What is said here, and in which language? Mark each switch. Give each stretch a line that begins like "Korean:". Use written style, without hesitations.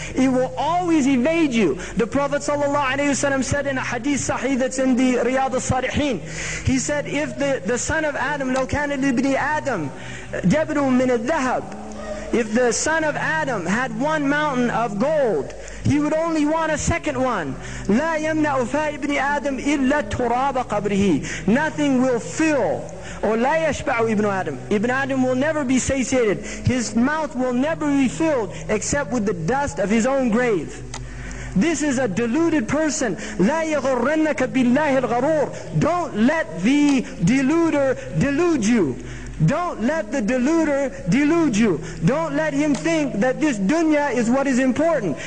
English: It will always evade you. The Prophet ﷺ said in a hadith sahih that's in the Riyadh al-Salihin, he said, if the son of Adam,
Arabic: لو كان لابن آدم جبل من الذهب,
English: if the son of Adam had one mountain of gold, he would only want a second one.
Arabic: لا يمنع فاء ابن آدم إلا تراب قبره.
English: Nothing will fill.
Arabic: Or لا يشبع ابن آدم.
English: Ibn Adam will never be satiated. His mouth will never be filled except with the dust of his own grave. This is a deluded person.
Arabic: لا يغرنك بالله الغرور.
English: Don't let the deluder delude you. Don't let the deluder delude you. Don't let him think that this dunya is what is important.